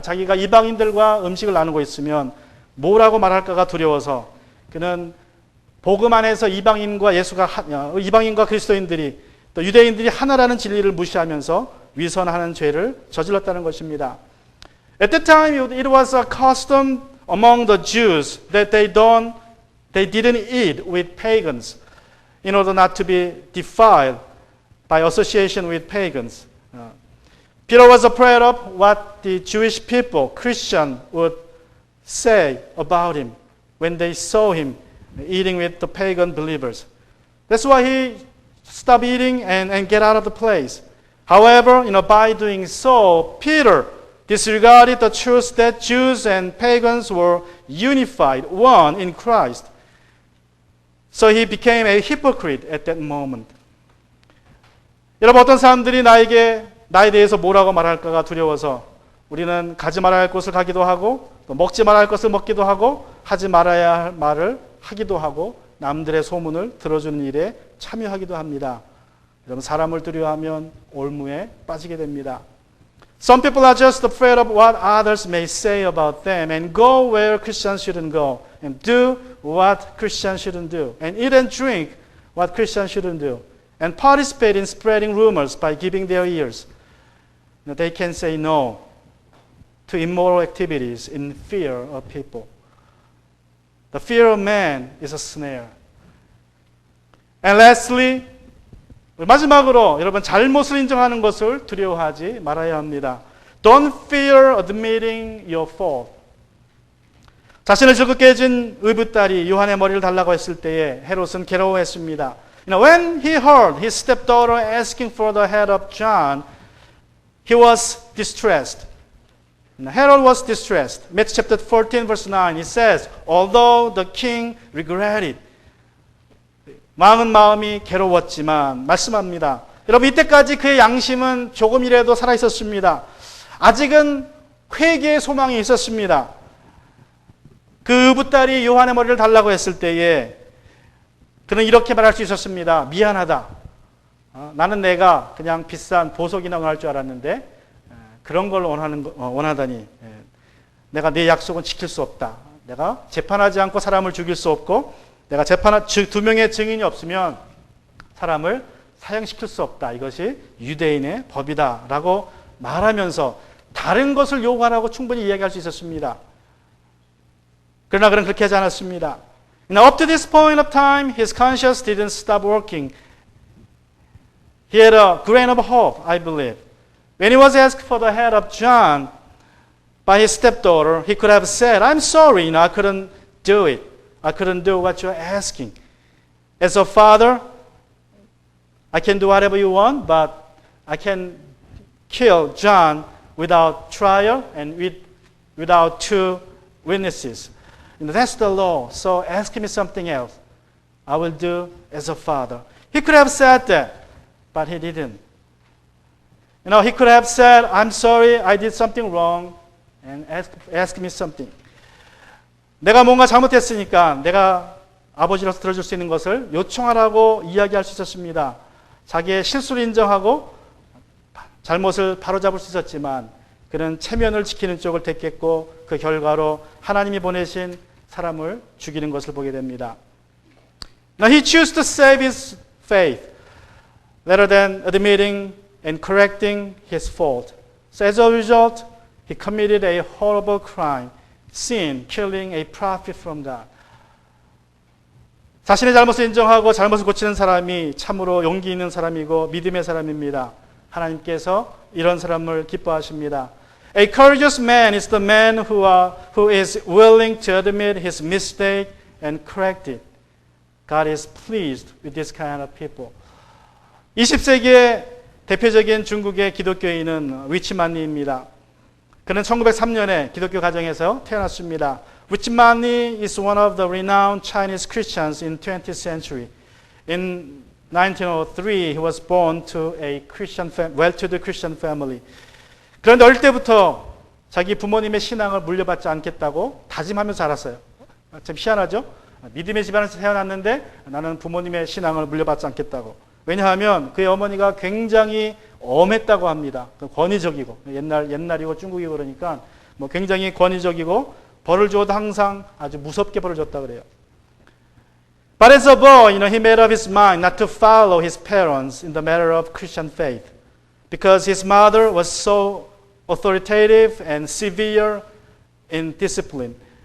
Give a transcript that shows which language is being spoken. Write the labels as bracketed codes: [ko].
[ko] 자기가 이방인들과 음식을 나누고 있으면 뭐라고 말할까가 두려워서 그는 복음 안에서 이방인과 그리스도인들이 또 유대인들이 하나라는 진리를 무시하면서 위선하는 죄를 저질렀다는 것입니다. [en] At that time, it was a custom among the Jews that they didn't eat with pagans in order not to be defiled by association with pagans. Peter was afraid of what the Jewish people, Christian, would say about him when they saw him eating with the pagan believers. That's why he stopped eating and get out of the place. However, by doing so, Peter disregarded the truth that Jews and pagans were unified, one in Christ. So he became a hypocrite at that moment. [ko] 여러분, 어떤 사람들이 나에 대해서 뭐라고 말할까가 두려워서 우리는 가지 말아야 할 곳을 가기도 하고 또 먹지 말아야 할 것을 먹기도 하고 하지 말아야 할 말을 하기도 하고 남들의 소문을 들어주는 일에 참여하기도 합니다. 여러분, 사람을 두려워하면 올무에 빠지게 됩니다. [en] Some people are just afraid of what others may say about them and go where Christians shouldn't go and do what Christians shouldn't do and eat and drink what Christians shouldn't do and participate in spreading rumors by giving their ears. They can say no to immoral activities in fear of people. The fear of man is a snare. And lastly, [ko] 마지막으로 여러분, 잘못을 인정하는 것을 두려워하지 말아야 합니다. [en] Don't fear admitting your fault. [ko] 자신을 즐겁게 해준 의붓딸이 요한의 머리를 달라고 했을 때에 헤롯은 괴로워했습니다. [en] When he heard his stepdaughter asking for the head of John, he was distressed. Herod was distressed. Matthew chapter 14 verse 9, it says, although the king regretted, [ko] 마음이 괴로웠지만 말씀합니다. 여러분, 이때까지 그의 양심은 조금이라도 살아있었습니다. 아직은 회개의 소망이 있었습니다. 그 의붓딸이 요한의 머리를 달라고 했을 때에 그는 이렇게 말할 수 있었습니다. 미안하다. 나는 내가 그냥 비싼 보석이나 할 줄 알았는데 그런 걸 원하다니 내가 내 약속은 지킬 수 없다. 내가 재판하지 않고 사람을 죽일 수 없고 내가 두 명의 증인이 없으면 사람을 사형시킬 수 없다. 이것이 유대인의 법이다. 라고 말하면서 다른 것을 요구하라고 충분히 이야기할 수 있었습니다. 그러나 그는 그렇게 하지 않았습니다. [en] Now, up to this point of time, his conscience didn't stop working. He had a grain of hope, I believe. When he was asked for the head of John by his stepdaughter, he could have said, I'm sorry, I couldn't do it. I couldn't do what you're asking. As a father, I can do whatever you want, but I can kill John without trial and without two witnesses. That's the law. So ask me something else. I will do as a father. He could have said that, but he didn't. You know, he could have said, I'm sorry, I did something wrong, and ask me something. [ko] 내가 뭔가 잘못했으니까 내가 아버지로서 들어줄 수 있는 것을 요청하라고 이야기할 수 있었습니다. 자기의 실수를 인정하고 잘못을 바로잡을 수 있었지만 그는 체면을 지키는 쪽을 택했고 그 결과로 하나님이 보내신 사람을 죽이는 것을 보게 됩니다. [en] Now he chose to save his faith rather than admitting and correcting his fault. So as a result, he committed a horrible crime, sin, killing a prophet from God. [ko] 자신의 잘못을 인정하고 잘못을 고치는 사람이 참으로 용기 있는 사람이고 믿음의 사람입니다. 하나님께서 이런 사람을 기뻐하십니다. [en] A courageous man is the man who is willing to admit his mistake and correct it. God is pleased with this kind of people. [ko] 20세기의 대표적인 중국의 기독교인은 위치만리입니다. 그는 1903년에 기독교 가정에서 태어났습니다. [en] 위치만리 is one of the renowned Chinese Christians in 20th century. In 1903, he was born to a well-to-do Christian family. [ko] 그런데 어릴 때부터 자기 부모님의 신앙을 물려받지 않겠다고 다짐하면서 자랐어요. 참 희한하죠? 믿음의 집안에서 태어났는데 나는 부모님의 신앙을 물려받지 않겠다고. 왜냐하면 그의 어머니가 굉장히 엄했다고 합니다. 권위적이고 옛날이고 중국이고 그러니까 뭐 굉장히 권위적이고 벌을 줘도 항상 아주 무섭게 벌을 줬다 그래요. [en] But as a boy, he made up his mind not to follow his parents in the matter of Christian faith, because his mother was so authoritative and severe in discipline.